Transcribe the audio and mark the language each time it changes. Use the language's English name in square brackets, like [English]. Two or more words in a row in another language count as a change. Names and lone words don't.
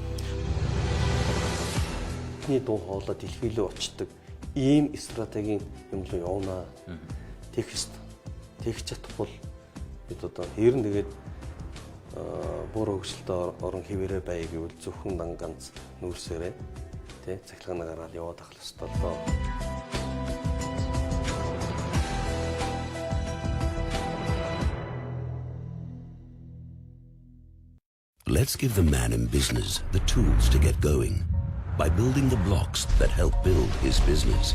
[Mongolian] Бидний дуу хоолой дэлхий рүү очдог ийм стратегийн юм руу явна. Тэгж чадахгүй бид одоо ер нь тэгээд бүр хөгжилтэй орон хэвээрээ бай гэвэл зөвхөн ганц нүүрсээрээ тий цахилгаан гараад яваад ахлах ёстой л доо. [English] Let's give the man in business the tools to get going by building the blocks that help build his business.